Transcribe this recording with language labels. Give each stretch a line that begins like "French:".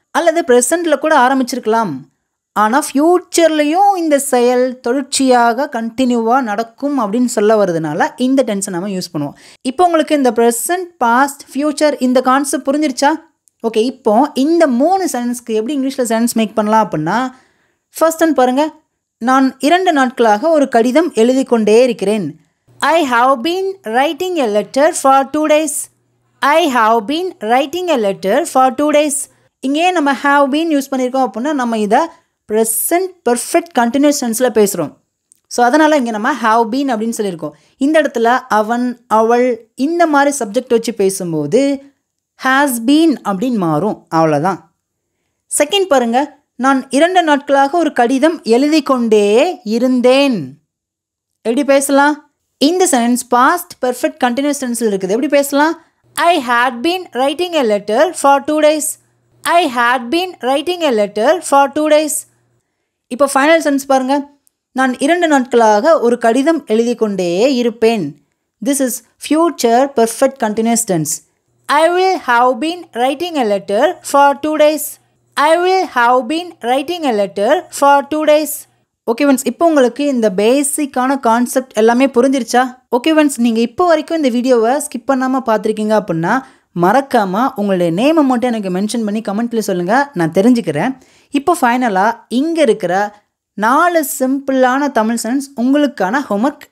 Tamil: அல்லது ப்ரெசண்ட்டில் கூட ஆரம்பிச்சிருக்கலாம். ஆனால் ஃப்யூச்சர்லேயும் இந்த செயல் தொடர்ச்சியாக கண்டினியூவாக நடக்கும் அப்படின்னு சொல்ல வரதுனால இந்த டென்ஸை நம்ம யூஸ் பண்ணுவோம். இப்போ உங்களுக்கு இந்த ப்ரெசன்ட், பாஸ்ட், ஃப்யூச்சர் இந்த கான்செப்ட் புரிஞ்சிருச்சா? ஓகே, இப்போ இந்த 3 சென்டென்ஸ்க்கு எப்படி இங்கிலீஷில் சென்டென்ஸ் மேக் பண்ணலாம் அப்படின்னா, ஃபர்ஸ்ட் ஒன் பாருங்கள். நான் 2 நாட்களாக ஒரு கடிதம் எழுதி கொண்டே இருக்கிறேன்.
English: I have been writing a letter for 2 days. I have been writing a letter for 2 days.
Tamil: இங்கே நம்ம
English: have been
Tamil: யூஸ் பண்ணியிருக்கோம் அப்படின்னா நம்ம இதை ப்ரெசன்ட் பர்ஃபெக்ட் கண்டினியூஸ் டென்ஸில் பேசுகிறோம். ஸோ அதனால் இங்கே நம்ம
English: have been
Tamil: அப்படின்னு சொல்லியிருக்கோம். இந்த இடத்துல அவன், அவள் இந்த மாதிரி சப்ஜெக்ட் வச்சு பேசும்போது
English: has been
Tamil: அப்படின்னு மாறும். அவ்வளோதான். செகண்ட் பாருங்கள். நான் 2 நாட்களாக ஒரு கடிதம் எழுதி கொண்டே இருந்தேன். எப்படி பேசலாம்? இந்த சென்டென்ஸ் பாஸ்ட் பர்ஃபெக்ட் கண்டினியூஸ் டென்ஸில் இருக்குது. எப்படி பேசலாம்?
English: I had been writing a letter for 2 days. I had been writing a letter for 2 days.
Tamil: இப்போ ஃபைனல் சென்டென்ஸ் பாருங்கள். நான் 2 நாட்களாக ஒரு கடிதம் எழுதி கொண்டே இருப்பேன்.
English: This is future perfect continuous tense. I will have been writing a letter for 2 days. I will have been writing a letter for 2 days.
Tamil: Okay friends, இப்போ உங்களுக்கு இந்த பேசிக்கான கான்செப்ட் எல்லாமே புரிஞ்சிருச்சா? ஓகே ஃப்ரெண்ட்ஸ், நீங்கள் இப்போ வரைக்கும் இந்த வீடியோவை ஸ்கிப் பண்ணாமல் பார்த்துருக்கீங்க அப்படின்னா மறக்காமல் உங்களுடைய நேமை மட்டும் எனக்கு மென்ஷன் பண்ணி கமெண்ட்டில் சொல்லுங்கள், நான் தெரிஞ்சுக்கிறேன். இப்போ ஃபைனலாக இங்கே இருக்கிற 4 சிம்பிளான தமிழ் சென்டென்ஸ் உங்களுக்கான ஹோம்ஒர்க்.